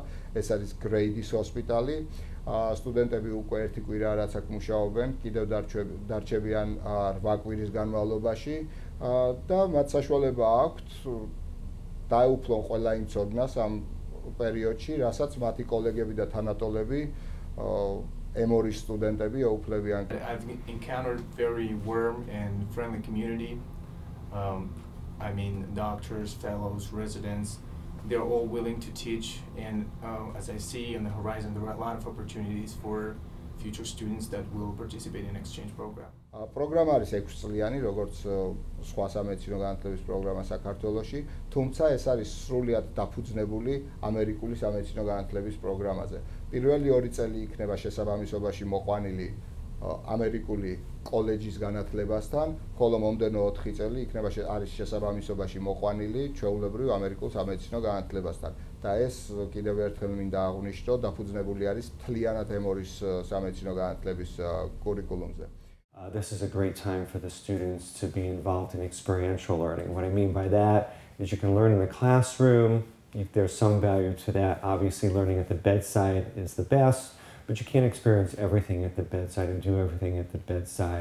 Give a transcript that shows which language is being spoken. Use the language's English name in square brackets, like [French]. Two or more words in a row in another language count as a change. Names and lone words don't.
[Georgian] ეს არის გრეიდის ჰოსპიტალი. სტუდენტები უკვე ერთი კვირა რაც აქ მუშაობენ, კიდევ დარჩებიან 8 კვირის განმავლობაში და მათ საშუალება აქვთ დაეუფლონ ყველა იმ ცოდნას ამ პერიოდში, რასაც მათი კოლეგები და თანატოლები Emory სტუდენტები ეუფლებიან. [English] I've encountered very warm and friendly community. I mean, doctors, fellows, residents, they're all willing to teach, and as I see on the horizon, there are a lot of opportunities for future students that will participate in exchange program. [Georgian] პროგრამა არის 6 წლიანი, როგორც სხვა სამედიცინო განათლების პროგრამა საქართველოში, თუმცა ეს არის სრულიად დაფუძნებული ამერიკული სამედიცინო განათლების პროგრამაზე. პირველი 2 წელი იქნება შესაბამისობაში მოყვანილი ამერიკული კოლეჯის განათლებასთან, ხოლო მომდენო 4 წელი იქნება არის შესაბამისობაში მოყვანილი ჩვეულებრივ ამერიკულ სამედიცინო განათლებასთან. და ეს კიდევ ერთხელ მინდა აღვნიშნო, დაფუძნებული არის მთლიანად ემორის სამედიცინო განათლების კურიკულუმზე. [English] This is a great time for the students to be involved in experiential learning. What I mean by that is you can learn in the classroom. If there's some value to that. Obviously, learning at the bedside is the best, but you can't experience everything at the bedside and do everything at the bedside.